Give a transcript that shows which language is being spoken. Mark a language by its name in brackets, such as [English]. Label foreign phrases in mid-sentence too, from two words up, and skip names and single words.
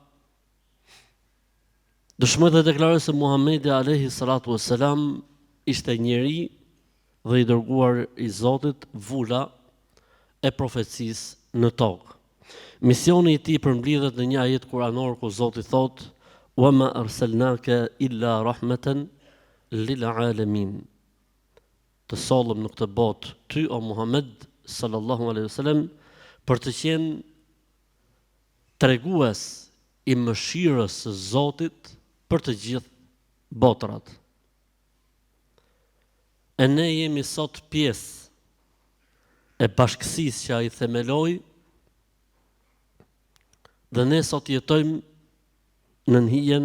[Albanian] Dëshmoj dhe deklaroj se Muhamedi [Arabic] عليه الصلاة والسلام [Albanian] ishte njeri dhe i dërguar i Zotit, vula e profecisë në tokë. Misioni i tij përmbledhet në një ajet kuranor ku Zoti thotë: [Arabic] "وما أرسلناك إلا رحمة للعالمين." [Albanian] Të sollëm në këtë botë ty o Muhammed [Arabic] صلى الله عليه وسلم [Albanian] për të qenë tregues i mëshirës së Zotit për të gjithë botrat. E ne jemi sot pjesë e bashkësisë që ai themeloi, dhe ne sot jetojmë në hijen